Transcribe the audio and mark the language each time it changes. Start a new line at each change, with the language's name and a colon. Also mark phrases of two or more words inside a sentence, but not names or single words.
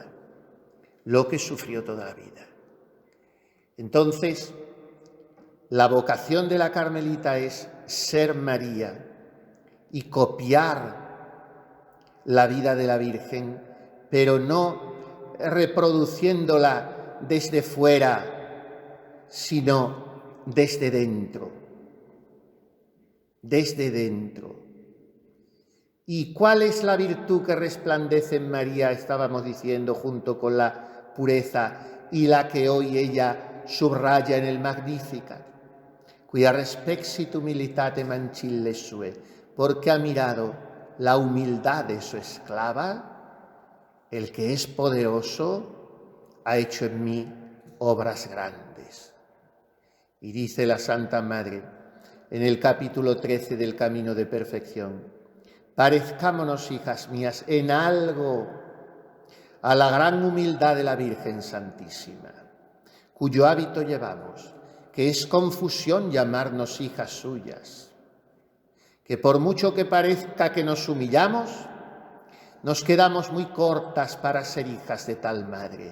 Spanish: Lo que sufrió toda la vida. Entonces, la vocación de la Carmelita es ser María y copiar la vida de la Virgen, pero no reproduciéndola desde fuera, sino desde dentro. Desde dentro. ¿Y cuál es la virtud que resplandece en María? Estábamos diciendo, junto con la pureza, y la que hoy ella subraya en el Magnificat.
Latin: Quia respexit humilitate mancille sue,
Spanish: porque ha mirado la humildad de su esclava, el que es poderoso ha hecho en mí obras grandes. Y dice la Santa Madre en el capítulo 13 del Camino de Perfección: parezcámonos, hijas mías, en algo a la gran humildad de la Virgen Santísima, cuyo hábito llevamos, que es confusión llamarnos hijas suyas, que por mucho que parezca que nos humillamos, nos quedamos muy cortas para ser hijas de tal madre.